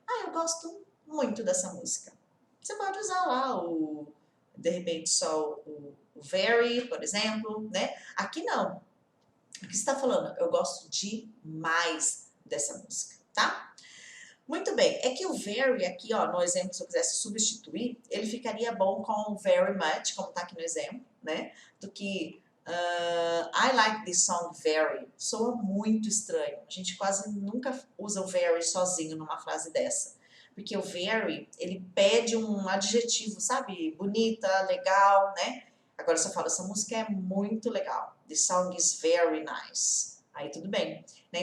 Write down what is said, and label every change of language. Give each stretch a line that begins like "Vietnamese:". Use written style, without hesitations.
Portuguese: Ah, eu gosto muito dessa música. Você pode usar lá de repente, só o very, por exemplo, né? Aqui não. O que você está falando? Eu gosto demais dessa música, tá? Muito bem. É que o very aqui, ó, no exemplo, se eu quisesse substituir, ele ficaria bom com very much, como tá aqui no exemplo, né? Do que
English: I like this song very.
Portuguese: Soa muito estranho. A gente quase nunca usa o very sozinho numa frase dessa. Porque o very, ele pede um adjetivo, sabe? Bonita, legal, né? Agora você fala, essa música é muito legal.
English: The song is very nice.
Portuguese: Aí tudo bem. Né?